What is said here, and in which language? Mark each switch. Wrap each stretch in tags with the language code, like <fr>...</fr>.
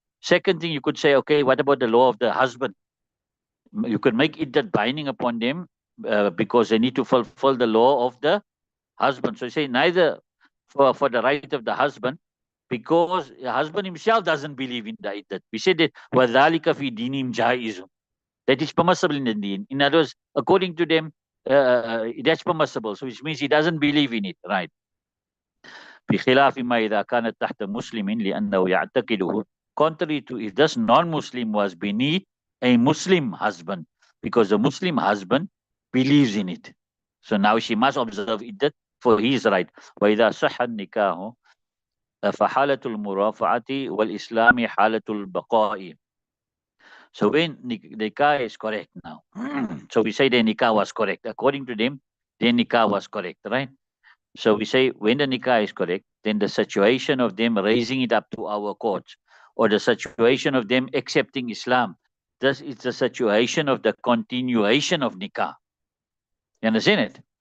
<en>Second thing, you could say, okay, what about the law of the husband? You could make it that binding upon them because they need to fulfill the law of the husband. So you say neither for the right of the husband because the husband himself doesn't believe in the iddat. We said that</en> <ar>وَذَلِكَ فِي دِينِهِمْ جَائِزٌ.</ar> <en>That is permissible in the deen. In other words, according to them, that's permissible. So which means he doesn't believe in it, right?</en> <ar>بخلاف ما إذا كانت تحت مسلم لأنه يعتقده.</ar> <en>Contrary to if this non-Muslim was beneath a Muslim husband, because the Muslim husband believes in it. So now she must observe it for his right.</en> <ar>وإذا صح النكاح فحالة المرافعة والإسلام حالة البقاء.</ar> <en>So when nikah is correct now, so we say the nikah was correct. According to them, the nikah was correct, right? So we say when the nikah is correct, then the situation of them raising it up to our courts or the situation of them accepting Islam, this is the situation of the continuation of nikah. You understand it?</en>